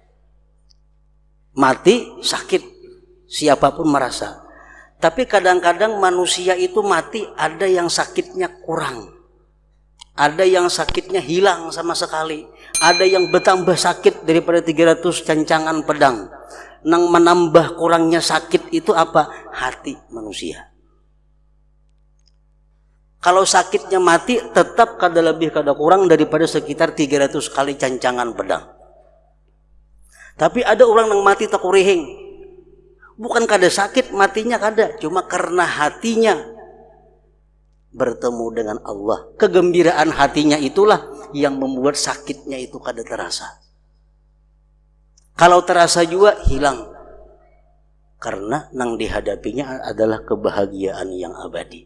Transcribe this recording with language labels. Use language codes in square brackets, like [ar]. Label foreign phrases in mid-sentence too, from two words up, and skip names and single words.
[id] Mati sakit. Siapapun merasa. Tapi kadang-kadang manusia itu mati ada yang sakitnya kurang. Ada yang sakitnya hilang sama sekali. Ada yang bertambah sakit daripada 300 cancangan pedang. Nang menambah kurangnya sakit itu apa? Hati manusia. Kalau sakitnya mati tetap kada lebih kada kurang daripada sekitar 300 kali cancangan pedang. Tapi ada orang yang mati tak kurihing. Bukan kada sakit matinya kada, cuma karena hatinya bertemu dengan Allah. Kegembiraan hatinya itulah yang membuat sakitnya itu kada terasa. Kalau terasa juga hilang. Karena yang dihadapinya adalah kebahagiaan yang abadi.